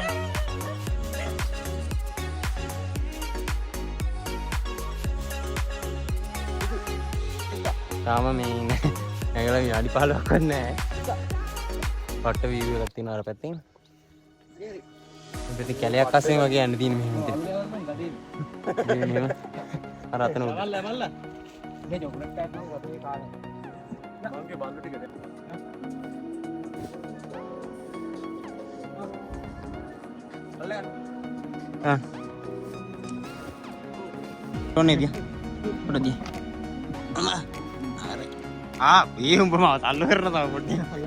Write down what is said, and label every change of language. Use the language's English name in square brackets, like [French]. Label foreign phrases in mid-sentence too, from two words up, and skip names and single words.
[Sinhala] තාම මේ නැගලා විනාඩි 15ක් වත් නැහැ. පට්ට වීඩියෝ එකක් තියෙනවා අර පැත්තෙන්. ඉතින් කැලයක් අස්සෙන් වගේ යන්න තියෙන මෙහෙම. අර අතන උඩ. මල්ලා. මේ චොක්ලට් එකක් නෝ වතුරේ කාලා. මගේ බල්ලු ටික දෙන්න. [Hindi] हाँ नहीं दिया उड़ा दिया हाँ ये ऊपर मार चालू कर रहा था उड़ दिया